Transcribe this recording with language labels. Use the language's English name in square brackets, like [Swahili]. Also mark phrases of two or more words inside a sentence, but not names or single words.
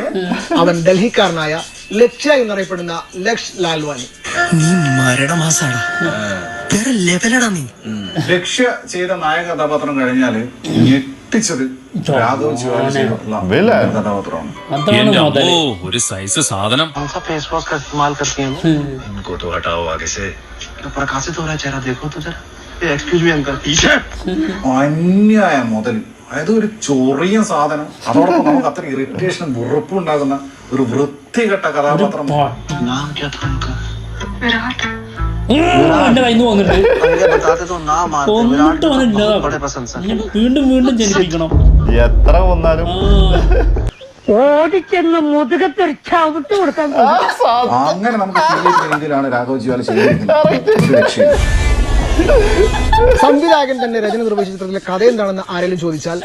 [Malayalam] അവൻ ഡൽഹിക്കാരനായ ലക്ഷ്യ എന്നറിയപ്പെടുന്ന ലക്ഷ് ലാൽവാനി. നീ മരണമാസാടാ, വേറെ ലെവലടാ നീ. ലക്ഷ്യ ചെയ്ത നായക കഥാപാത്രം കഴിഞ്ഞാല് ഞെട്ടിച്ചത് രാഘവ് ജ്വാല ചെയ്തിട്ടുള്ള കഥാപാത്രമാണ്. ഒരു സൈസ് സാധനം. [English] face wash [Hindi] का इस्तेमाल करती हैं उनको तो हटाओ आगे से. प्रकाशित हो रहा है चेहरा, देखो तो जरा. [English] excuse me [Hindi] अंकल, पीछे. [Malayalam] അന്യായ മുതൽ, അതായത് ഒരു ചൊറിയ സാധനം, അതോടൊപ്പം നമുക്ക് അത്ര ഇറിറ്റേഷനും വെറുപ്പും ഉണ്ടാകുന്ന ഒരു വൃത്തികെട്ട കഥാപാത്രം. [Hindi] नाम क्या था उनका? [Malayalam] എന്റെ കയ്യിൽ നിന്ന് വന്നിട്ട് [Hindi] बताते तो नाम आते. [Malayalam] കൊന്നിട്ട് വന്നില്ല. [Hindi] बड़े पसंद सर. [Malayalam] വീണ്ടും വീണ്ടും ജനിപ്പിക്കണം. എത്ര കൊന്നാലും ഓടിച്ചെന്ന് മുതുകത്തൊരു ചവിട്ട് കൊടുക്കാൻ അങ്ങനെ നമുക്ക് ഫീൽ ചെയ്യുന്ന രീതിയിലാണ് രാഘവ് ജ്വാല ചെയ്തിരിക്കുന്നത്. സംവിധായകൻ തന്നെ രചന നിർവഹിച്ച ചിത്രത്തിലെ കഥ എന്താണെന്ന് ആരെങ്കിലും ചോദിച്ചാൽ